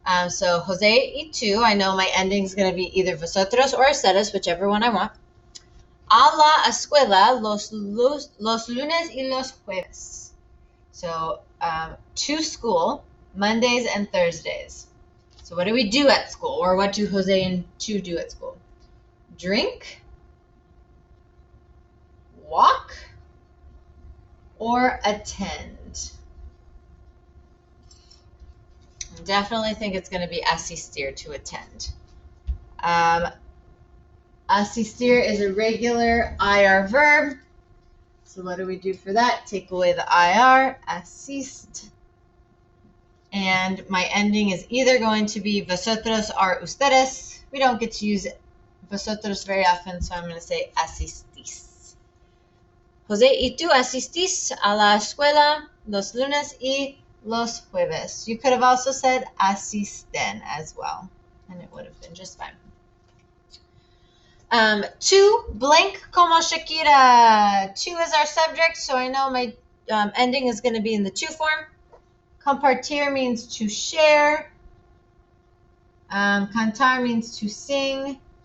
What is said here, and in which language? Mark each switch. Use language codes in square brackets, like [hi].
[en] So Jose y tú, I know my ending is going to be either vosotros or ustedes, whichever one I want. [es] A la escuela los lunes y los jueves. [en] So to school Mondays and Thursdays. So what do we do at school, or what do Jose and tú do at school? Drink, walk, or attend? I definitely think it's going to be asistir, to attend. Asistir is a regular IR verb. So what do we do for that? Take away the IR, assist. And my ending is either going to be vosotros or ustedes. We don't get to use vosotros very often, so I'm going to say asistís. [es] José, ¿y tú asistís a la escuela los lunes y los jueves? [en] You could have also said asisten as well, and it would have been just fine. 2, blank como Shakira. 2 is our subject, so I know my ending is going to be in the to form. Compartir means to share. Cantar means to sing.